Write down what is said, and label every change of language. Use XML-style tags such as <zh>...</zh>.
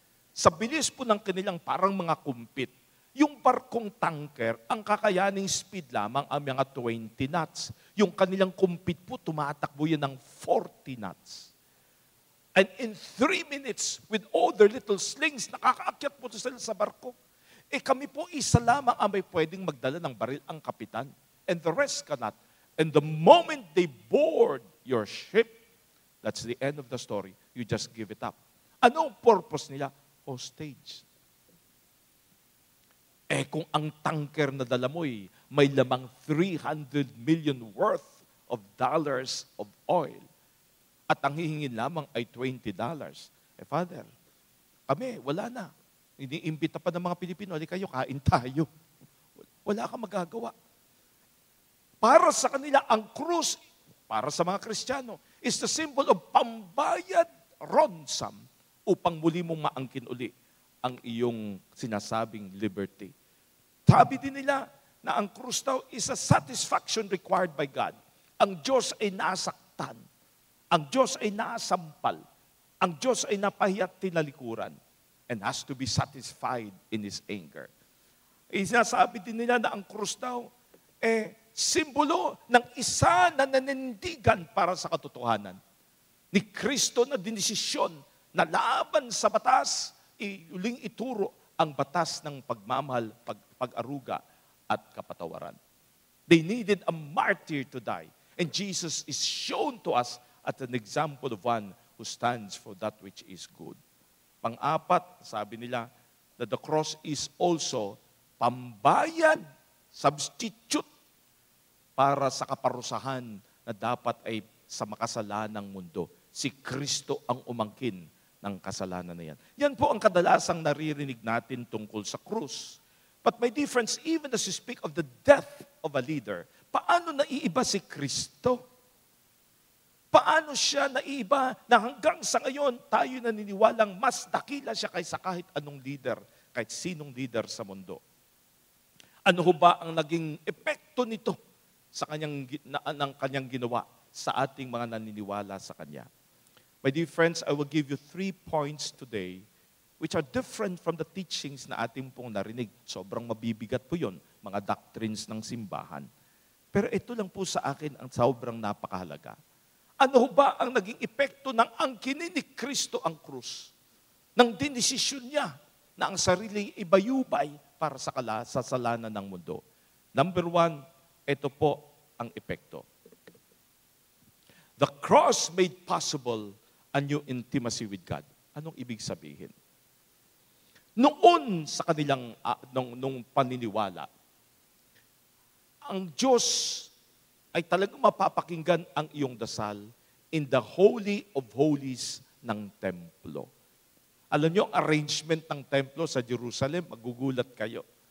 <tl>Sa bilis po ng kanilang parang mga kumpit, yung barkong tanker, ang kakayaning speed lamang ang mga 20 knots. Yung kanilang kumpit po, tumatakbo yan ng 40 knots.</tl> <en>And in 3 minutes, with all their little slings,</en> <tl>nakakaakyat po sila sa barko. Kami po, isa lamang ang may pwedeng magdala ng baril, ang kapitan.</tl> <en>And the rest cannot. And the moment they board your ship, that's the end of the story. You just give it up.</en> <tl>Ano ang purpose nila?</tl> <en>Hostage.</en> <tl>Kung ang tanker na dala mo'y may lamang</tl> <en>300 million worth of dollars of oil</en> <tl>at ang hihingin lamang ay $20. Father, kami, wala na. Iniimbita pa ng mga Pilipino, ali kayo, kain tayo. Wala kang magagawa. Para sa kanila, ang krus, para sa mga Kristiyano,</tl> <en>is the symbol of</en> <tl>pambayad ransom upang muli mong maangkin uli ang iyong sinasabing liberty. Sabi din nila na ang krus daw</tl> <en>is a satisfaction required by God.</en> <tl>Ang Diyos ay nasaktan. Ang Diyos ay nasampal. Ang Diyos ay napahiyat tinalikuran</tl> <en>and has to be satisfied in His anger.</en> <tl>Sinasabi din nila na ang krus daw, simbolo ng isa na nanindigan para sa katotohanan. Ni Kristo na dinesisyon na laban sa batas, uling ituro ang batas ng pagmamahal, pag-aruga at kapatawaran.</tl> <en>They needed a martyr to die. And Jesus is shown to us as an example of one who stands for that which is good.</en> <tl>Pang-apat, sabi nila,</tl> <en>that the cross is also</en> <tl>pambayad, substitute para sa kaparusahan na dapat ay sa makasalanang mundo. Si Kristo ang umangkin ng kasalanan na yan. Yan po ang kadalasang naririnig natin tungkol sa krus.</tl> <en>But my dear friends, even as you speak of the death of a leader,</en> <tl>paano naiiba si Kristo? Paano siya naiiba na hanggang sa ngayon tayo naniniwalang mas dakila siya kaysa kahit anong leader, kahit sinong leader sa mundo? Ano ho ba ang naging epekto nito sa kanyang ginawa sa ating mga naniniwala sa Kanya?</tl> <en>My dear friends, I will give you 3 points today which are different from the teachings</en> <tl>na ating pong narinig. Sobrang mabibigat po yun, mga doctrines ng simbahan. Pero ito lang po sa akin ang sobrang napakahalaga. Ano ba ang naging epekto ng angkinin ni Kristo ang krus? Nang dinesisyon niya na ang sarili ibayubay para sa kasalanan ng mundo. Number 1, ito po ang epekto.</tl> <en>The cross made possible a new intimacy with God.</en> <tl>Anong ibig sabihin? Noon sa kanilang nung paniniwala, ang Diyos ay talagang mapapakinggan ang iyong dasal</tl> <en>in the Holy of Holies</en> <tl>ng templo. Alam niyo, arrangement ng templo sa Jerusalem, magugulat kayo.</tl>